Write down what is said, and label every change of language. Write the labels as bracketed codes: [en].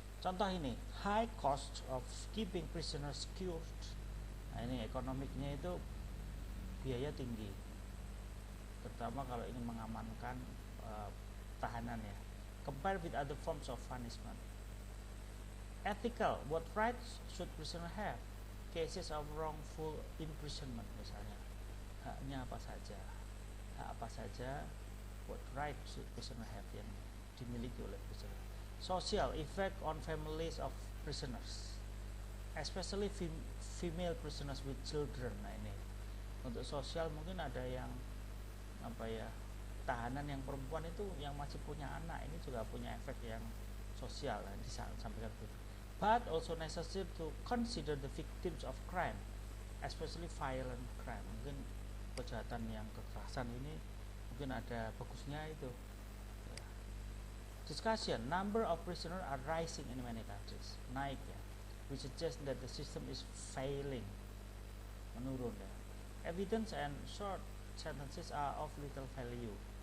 [id] Contoh ini, [en] high cost of keeping prisoners secured. [id] Nah ini ekonomiknya itu biaya tinggi, terutama kalau ingin mengamankan tahanan ya. [en] Compare with other forms of punishment. Ethical, what rights should prisoner have? Cases of wrongful imprisonment [id] misalnya, haknya apa saja, hak apa saja, [en] what rights should prisoner have [id] yang dimiliki oleh prisoner. [en] Social, effect on families of prisoners, especially female prisoners with children. [id] Nah ini untuk sosial mungkin ada yang apa ya, tahanan yang perempuan itu yang masih punya anak, ini juga punya efek yang sosial yang disampaikan begitu. [en] But also necessary to consider the victims of crime, especially violent crime. [id] Mungkin kejahatan yang kekerasan ini mungkin ada bagusnya itu ya. [en] Discussion, number of prisoners are rising in many countries, [id] naik ya, [en] which suggests that the system is failing, [id] menurun ya. [en] Evidence and short sentences are of little value.